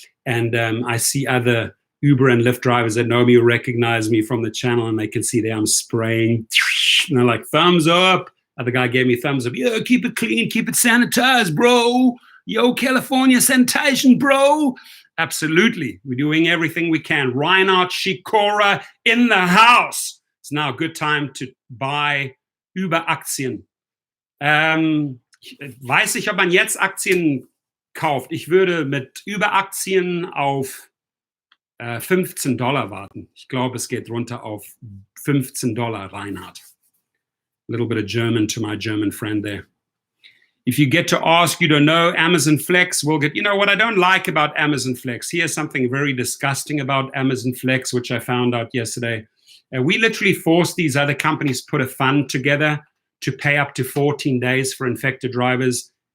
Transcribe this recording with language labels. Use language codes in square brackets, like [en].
[en] And I see other Uber and Lyft drivers that know me or recognize me from the channel, and they can see that I'm spraying, and they're like, thumbs up. Other guy gave me thumbs up. Yo, keep it clean, keep it sanitized, bro. Yo, California sanitation, bro. Absolutely. We're doing everything we can. Reinhard Shikora in the house. It's now a good time to buy Uber-Aktien. [de] Weiß ich, ob man jetzt Aktien kauft. Ich würde mit Uber-Aktien auf $15 warten. Ich glaube, es geht runter auf $15, Reinhard. [en] A little bit of German to my German friend there. If you get to ask, you don't know, Amazon Flex will get, you know what I don't like about Amazon Flex? Here's something very disgusting about Amazon Flex, which I found out yesterday. We literally forced these other companies to put a fund together to pay up to 14 days for infected drivers.